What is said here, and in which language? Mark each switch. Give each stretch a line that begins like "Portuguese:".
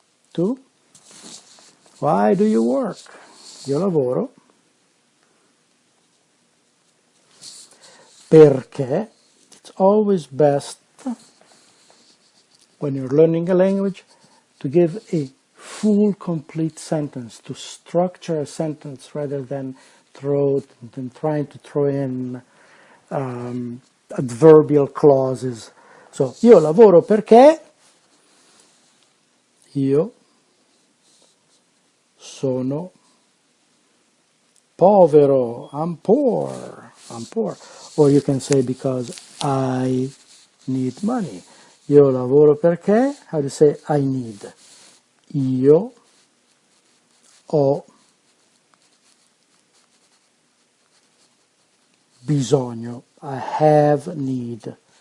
Italian: Tu?
English: Why do you work?
Italian: Io lavoro perché
English: it's always best when you're learning a language to give a full, complete sentence, to structure a sentence rather than trying to throw in adverbial clauses.
Italian: So, io lavoro perché io sono povero,
English: I'm poor. Or you can say because I need money.
Italian: Io lavoro perché,
English: how do you say I need?
Italian: Io ho bisogno,
English: I have need.